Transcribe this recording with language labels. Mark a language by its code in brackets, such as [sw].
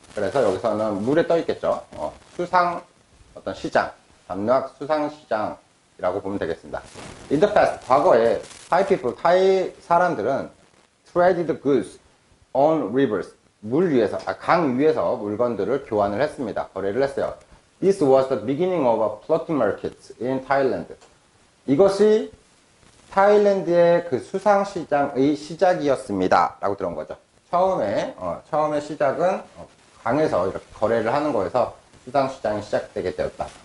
[ko] 그래서 여기서는 물에 떠 있겠죠. 수상 어떤 시장, 담루악 수상 시장이라고 보면 되겠습니다. [en] In the past, [ko] 과거에 타이 people, 타이 사람들은 [en] traded goods on rivers, [ko] 물 위에서, 강 위에서 물건들을 교환을 했습니다. 거래를 했어요. [en] This was the beginning of a floating market in Thailand. [ko] 이것이 타일랜드의 그 수상시장의 시작이었습니다. 라고 들어온 거죠. 처음에 시작은 강에서 이렇게 거래를 하는 거에서 수상시장이 시작되게 되었다.